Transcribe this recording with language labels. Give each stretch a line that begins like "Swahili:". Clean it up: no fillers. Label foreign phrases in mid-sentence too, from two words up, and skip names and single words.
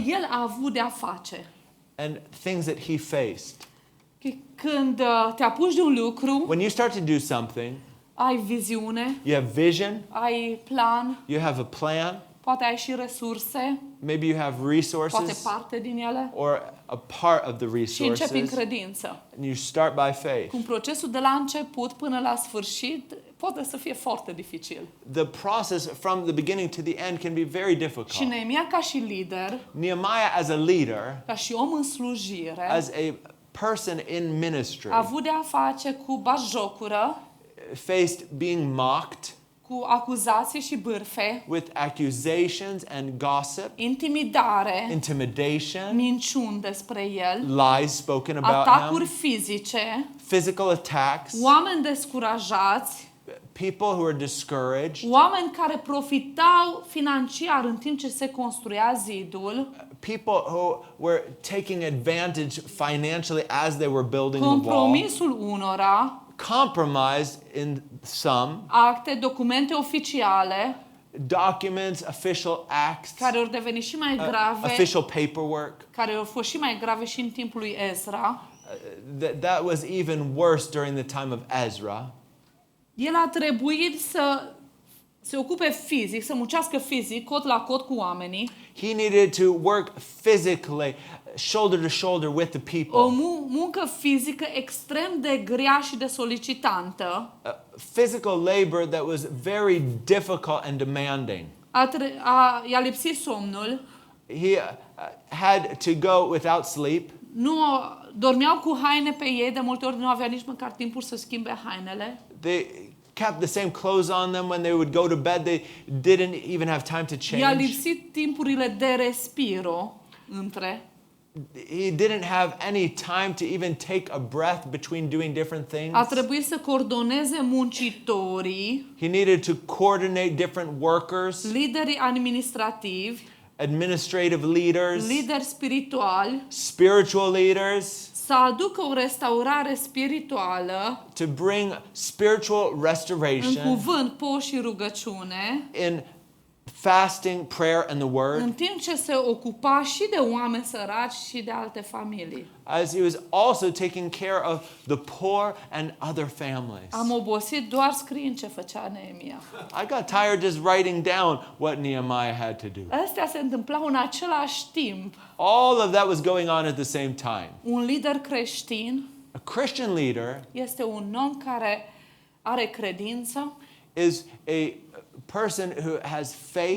Romanian: el a avut de a face.
English: and things that he faced.
Romanian: Când te apuci de un lucru,
English: When you start to do something,
Romanian: ai viziune,
English: you have vision,
Romanian: ai plan,
English: you have a plan,
Romanian: poate ai și resurse,
English: maybe you have
Romanian: poate
English: resources
Romanian: parte din ele,
English: or a part of the
Romanian: și începi în
English: resources,
Romanian: credință.
English: and you start by faith.
Romanian: Cum procesul de la început până la sfârșit poate să fie foarte dificil.
English: The process from the beginning to the end can be very
Romanian: Și
English: difficult.
Romanian: Neemia ca și lider,
English: Nehemiah as a leader,
Romanian: ca și om în slujire,
English: as a person in ministry,
Romanian: a avut de a face cu batjocură,
English: faced being mocked
Romanian: cu acuzații și bârfe,
English: with accusations and gossip,
Romanian: intimidare,
English: intimidation,
Romanian: minciuni despre el,
English: lies spoken about
Romanian: atacuri
English: him,
Romanian: fizice,
English: physical attacks,
Romanian: oameni descurajați,
English: people who are discouraged,
Romanian: oameni care profitau financiar în timp ce se construia zidul,
English: people who were taking advantage financially as they were building the wall,
Romanian: compromisul unora,
English: compromised in some,
Romanian: acte, documente oficiale
English: documents, official acts,
Romanian: care au devenit și mai grave,
English: official paperwork.
Romanian: care au fost și mai grave și în timpul lui Ezra.
English: That was even worse during the time of Ezra.
Romanian: El a trebuit să se ocupe fizic, să muncească fizic, cot la cot cu oamenii,
English: He needed to work physically, shoulder to shoulder with the
Romanian: o
English: people.
Romanian: muncă fizică extrem de grea și de solicitantă.
English: Physical labor that was very difficult and demanding.
Romanian: I-a lipsit somnul,
English: He had to go without sleep.
Romanian: nu dormeau cu haine pe ei, de multe ori nu avea nici măcar timpul să schimbe hainele.
English: They kept the same clothes on them when they would go to bed. They didn't even have time to
Romanian: I-a
English: change.
Romanian: lipsit timpurile de respiro între.
English: He didn't have any time to even take a breath between doing different things.
Romanian: A trebuit să coordoneze muncitorii,
English: He needed to coordinate different workers,
Romanian: liderii administrativi,
English: administrative leaders,
Romanian: lideri spirituali,
English: spiritual leaders,
Romanian: să aducă o restaurare spirituală
English: to bring spiritual
Romanian: în
English: restoration
Romanian: cuvânt, post și rugăciune,
English: in fasting, prayer, and the
Romanian: în
English: word,
Romanian: timp ce se ocupa și de oameni săraci și de alte familii.
English: as he was also taking care of the poor and other families.
Romanian: Am obosit doar scriind ce făcea Neemia.
English: I got tired just writing down what Nehemiah had to do.
Romanian: Astea se întâmplau în același timp.
English: All of that was going on at the same time.
Romanian: Un lider creștin
English: A Christian leader
Romanian: este un om care are credință,
English: is a person who has faith,